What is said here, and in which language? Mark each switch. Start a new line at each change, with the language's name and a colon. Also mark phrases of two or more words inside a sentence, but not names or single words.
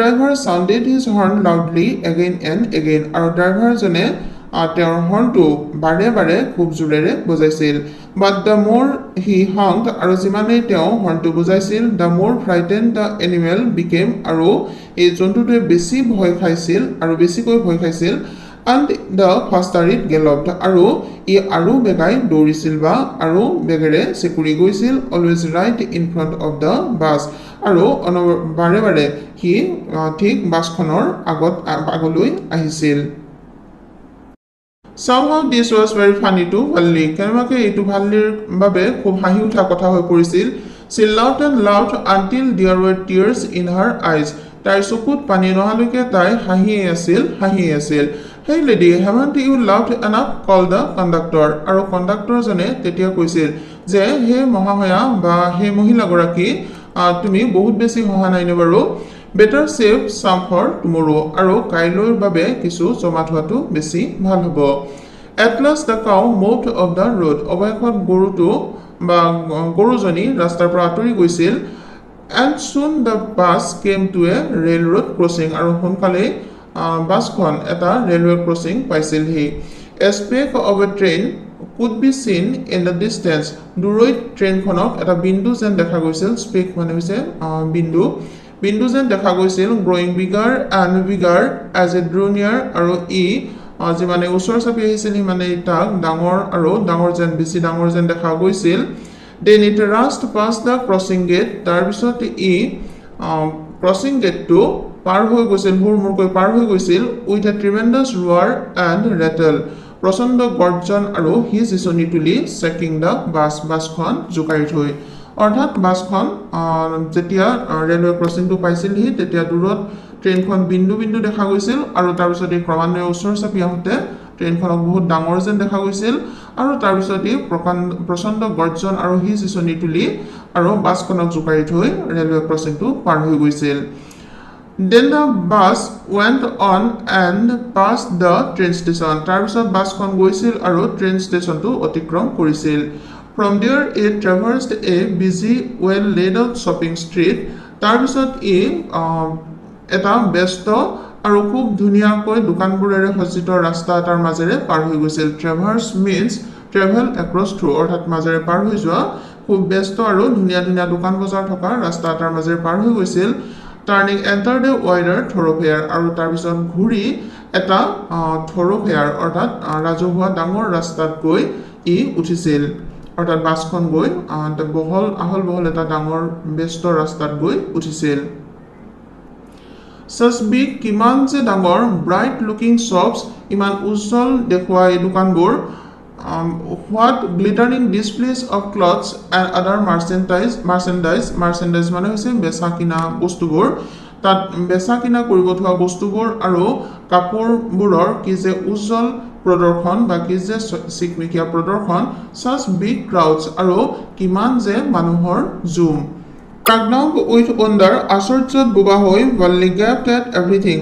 English: driver sounded his horn loudly again and again
Assamese: আৰু ড্ৰাইভাৰজনে তেওঁৰ হৰ্ণটো বাৰে বাৰে খুব জোৰেৰে বজাইছিল but
English: the more he honked
Assamese: আৰু যিমানেই তেওঁ হৰ্ণটো বজাইছিল
English: the more frightened the animal became
Assamese: আৰু এই জন্তুটোৱে বেছি ভয় খাইছিল আৰু বেছিকৈ ভয় খাইছিল
English: and the faster it galloped
Assamese: আৰু ই আৰু বেগাই দৌৰিছিল বা আৰু বেগেৰে চেকুৰি গৈছিল
English: always right in front of the bus
Assamese: আৰু বাৰে বাৰে সি ঠিক বাছখনৰ আগলৈ আহিছিল
English: Somehow this was very funny to Valli
Assamese: কেনেবাকে এইটো ভাল্লিৰ বাবে খুব হাঁহি উঠা কথা হৈ পৰিছিল
English: She laughed and laughed until there were tears in her eyes
Assamese: তাইৰ চকুত পানী নহালৈকে তাই হাঁহিয়ে আছিল
English: Hey lady, haven't you laughed enough? Called the conductor.
Assamese: আৰু কণ্ডাক্টৰজনে তেতিয়া কৈছিল যে হে মহাশয়া বা হে মহিলাগৰাকী তুমি বহুত বেছি হহা নাই নে বাৰু
English: better save some for
Assamese: tomorrow আৰু কাইলৈৰ বাবে কিছু জমা থোৱাটো বেছি ভাল হ'ব
English: At last the cow moved off the road
Assamese: অৱশেষত গৰুটো বা গৰুজনী ৰাস্তাৰ পৰা আঁতৰি গৈছিল
English: and soon the bus came to a railroad crossing
Assamese: আৰু সোনকালে বাছখন এটা ৰেলৱে ক্ৰছিং পাইছিলহি
English: A speck of a train could be seen in the distance
Assamese: দূৰৈত ট্ৰেইনখনক এটা বিন্দু যেন দেখা গৈছিল স্পেক মানে হৈছে বিন্দু যেন দেখা গৈছিল
English: growing bigger and bigger as it drew near
Assamese: আৰু ই যিমানে ওচৰ চাপি আহিছিল মানে তাক ডাঙৰ যেন বেছি ডাঙৰ যেন দেখা গৈছিল
English: then it rushed past the crossing gate
Assamese: তাৰপিছত ই
English: crossing gate
Assamese: পাৰ হৈ গৈছিল হুৰমুৰকৈ পাৰ হৈ গৈছিল
English: with a tremendous roar and rattle
Assamese: প্ৰচণ্ড গৰ্জন আৰু হিচিচনি তুলি চেকিং দা বাছখন জোকাৰি থৈ অৰ্থাৎ বাছখন যেতিয়া
English: railway crossing
Assamese: পাইছিলহি তেতিয়া দূৰত ট্ৰেইনখন বিন্দু দেখা গৈছিল আৰু তাৰপিছত এই ক্ৰমান্বয়ে ওচৰ চাপি আহোঁতে ট্ৰেইনখনক বহুত ডাঙৰ যেন দেখা গৈছিল আৰু তাৰপিছত এই প্ৰচণ্ড গৰ্জন আৰু হিচিচনি তুলি আৰু বাছখনক জোকাৰি থৈ
English: railway crossing
Assamese: পাৰ হৈ গৈছিল
English: Then the bus went on and passed the train station.
Assamese: তাৰপিছত বাছখন গৈছিল আৰু ট্ৰেইন ষ্টেচনটো অতিক্ৰম কৰিছিল
English: From there it traversed a busy well laid out shopping street.
Assamese: তাৰপিছত ই এটা ব্যস্ত আৰু খুব ধুনীয়াকৈ দোকানবোৰেৰে সজ্জিত ৰাস্তা এটাৰ মাজেৰে পাৰ হৈ গৈছিল Traverse means
English: travel across through
Assamese: অৰ্থাৎ মাজেৰে পাৰ হৈ যোৱা খুব ব্যস্ত আৰু ধুনীয়া ধুনীয়া দোকান বজাৰ থকা ৰাস্তা এটাৰ মাজেৰে পাৰ হৈ গৈছিল
English: turning enter the wider thoroughfare
Assamese: আৰু তাৰপিছত ঘূৰি এটা থৰ'ফেয়াৰ অৰ্থাৎ ৰাজহুৱা ডাঙৰ ৰাস্তাত গৈ উঠিছিল অৰ্থাৎ বাছখন গৈ আহল বহল এটা ডাঙৰ ব্যস্ত ৰাস্তাত গৈ উঠিছিল
English: Such big
Assamese: কিমান যে ডাঙৰ
English: bright looking shops
Assamese: ইমান উজ্জ্বল দেখুওৱা এই দোকানবোৰ
English: what glittering displays of clothes and other
Assamese: merchandise মানে হৈছে বেচা কিনা বস্তুবোৰ তাত বেচা কিনা কৰিব থোৱা বস্তুবোৰ আৰু কাপোৰবোৰৰ কি যে উজ্জ্বল প্ৰদৰ্শন বা কি যে চিকমিকিয়া প্ৰদৰ্শন
English: such big crowds
Assamese: আৰু কিমান যে মানুহৰ জুম
English: Pregnant with wonder,
Assamese: আশ্চৰ্যত বোবা হৈ
English: Valli gaped at everything.